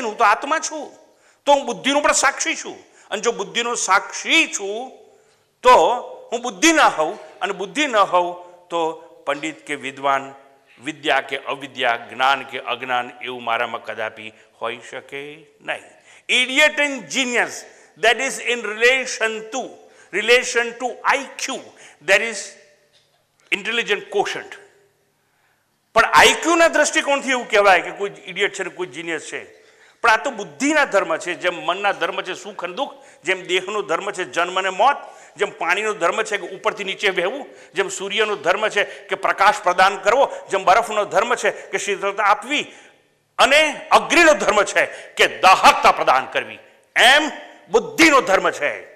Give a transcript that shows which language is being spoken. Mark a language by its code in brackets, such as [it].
[gu] હું તો આત્મા છું, તો હું બુદ્ધિનો પણ સાક્ષી છું. અને જો બુદ્ધિનો સાક્ષી છું તો હું બુદ્ધિ ના હોઉં, અને બુદ્ધિ ન હોઉં તો પંડિત કે વિદ્વાન, વિદ્યા કે અવિદ્યા, જ્ઞાન કે અજ્ઞાન એવું મારામાં કદાપી હોઈ શકે નહીં. [en] Idiot and genius, that is in relation to IQ, that is intelligent quotient. [gu] પણ આઈક્યુ ના દ્રષ્ટિકોણથી એવું કહેવાય કે કોઈ ઇડિયટ છે ને કોઈ જીનિયસ છે. પણ આ તો બુદ્ધિના ધર્મ છે. જેમ મનના ધર્મ છે સુખ અને દુઃખ, જેમ દેહનો ધર્મ છે જન્મ અને મોત, જેમ પાણીનો ધર્મ છે કે ઉપરથી નીચે વહેવું, જેમ સૂર્યનો ધર્મ છે કે પ્રકાશ પ્રદાન કરવો, જેમ બરફનો ધર્મ છે કે શીતળતા આપવી, અને અગ્નિનો ધર્મ છે કે દાહકતા પ્રદાન કરવી, એમ બુદ્ધિનો ધર્મ છે